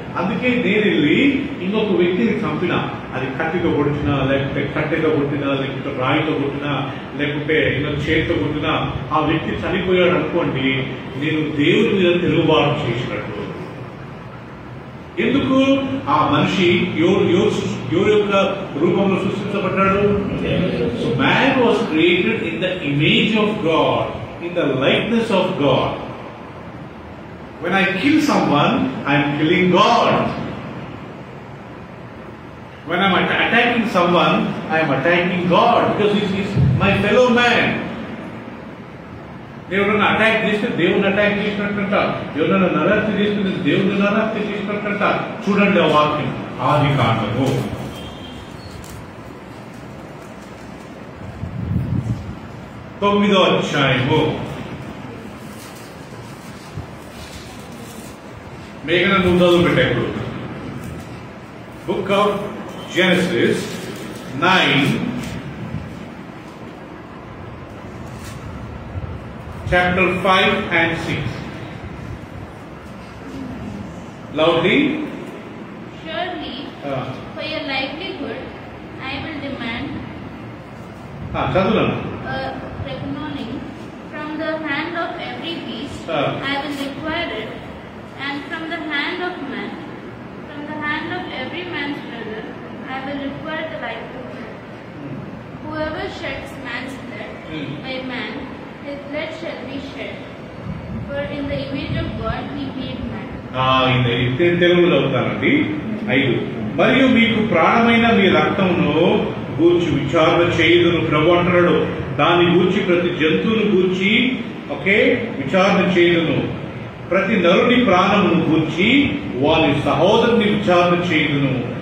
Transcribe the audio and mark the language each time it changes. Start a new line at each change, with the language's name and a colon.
Telugu: అందుకే నేను వెళ్ళి ఇంకొక వ్యక్తిని చంపినా, అది కత్తితో కొట్టినా, లేకపోతే కట్టెతో కొట్టినా, లేకపోతే రాయితో కొట్టినా, లేకపోతే ఇంకొక చేతితో కొట్టినా, ఆ వ్యక్తి చనిపోయాడు అనుకోండి, నేను దేవుని మీద తిరుగుబాటు చేసినట్టు. ఎందుకు? ఆ మనిషి ఎవరి యొక్క రూపంలో సృష్టించబడ్డాడు.
English: So man was created in the image of God, in the likeness of God. When I kill someone, I am killing God. When I am attacking someone, I am attacking God because he is my fellow man.
Telugu: ఎవరైనా attack చేస్తే దేవుని attack చేసినట్టుంట, ఎవరైనా నరహత్య చేస్తే దేవుని నరహత్య చేసినట్టుంట. చూడండి ఆ వాక్యం, ఆదికాండము 9వ అధ్యాయము. మేఘన నువ్వు చదువు పెట్టేప్పుడు
English: Book of Genesis 9 chapter 5 and 6. Loudly. Surely, for your livelihood, I will demand a reckoning from the hand of every beast. I will require it, and from the hand of man, from the hand of every man's brother, I will require the livelihood. Whoever sheds man's blood by man, his blood shall be shed. For in the image of God he made man.
Telugu: తెలుగులో అవుతానండి. 5 మరియు మీకు ప్రాణమైన మీ రక్తమును గూర్చి విచారణ చేయుదును ప్రభు అంటున్నాడు. దాన్ని గూర్చి ప్రతి జంతువును గూర్చి విచారణ చేయుదును. ప్రతి నరుని ప్రాణమును గూర్చి వాని సహోదరుని విచారణ చేయుదును.